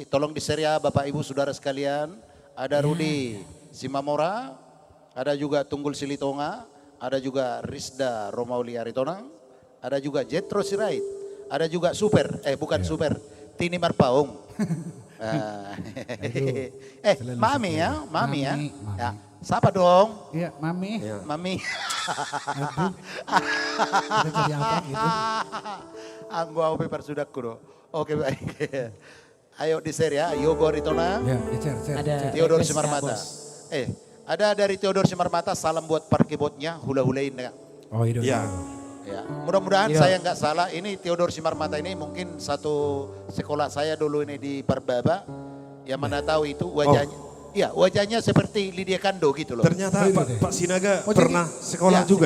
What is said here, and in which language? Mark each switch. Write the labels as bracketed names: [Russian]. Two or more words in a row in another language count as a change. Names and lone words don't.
[Indonesian] Tolong diseria Bapak Ibu Saudara sekalian. Ada Rudi Simamora, ada juga Tunggul Silitonga, ada juga Rizda Romauli Aritonang, ada juga Jetro Sirait, ada juga bukan Super, Tini Marpaung. Mami ya, Mami ya. Mami. Ya, siapa dong? Iya, Mami. Mami. Aduh. Kita jadi apa gitu? [Batak Toba] Anggo au pepar sudakku do. [Indonesian] Oke baik. Ayo di-share ya, Yogo Aritona, Ya, share. Ada Theodor request Simarmata. bos. Ada dari Theodor Simarmata, salam buat parkibotnya, hula-hulain ya. Oh, itu. Ya, Ya, mudah-mudahan Iya. saya nggak salah. Ini Theodor Simarmata ini mungkin satu sekolah saya dulu ini di Parbaba. Yang mana tahu itu wajahnya. Iya, wajahnya seperti Lydia Kando gitu loh. ternyata Pak Sinaga Oh, jadi- pernah sekolah Ya, juga